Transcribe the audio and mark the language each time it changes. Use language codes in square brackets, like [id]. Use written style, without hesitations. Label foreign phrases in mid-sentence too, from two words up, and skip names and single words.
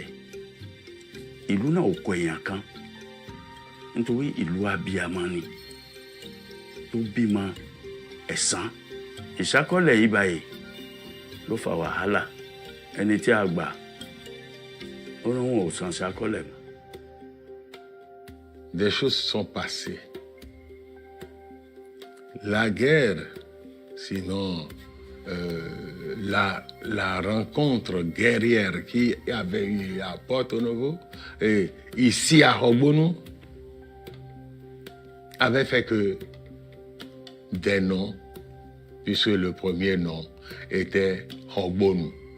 [yo] Ìlú náà ò kọ èèyàn kan nítorí ìlú abiyamọ ni tó bímọ ẹ̀sán. Ìṣákọ́lẹ̀ yìí báyìí ló fa wàhálà. Ẹni tí a gbà ó ní wọn ò san ṣákọ́lẹ̀ mọ́. [fr] Des choses sont passées. La guerre, sinon la rencontre guerrière qui avait eu à Porto Novo et ici à Ogbonu avait fait que des noms, puisque le premier nom était Ogbonu.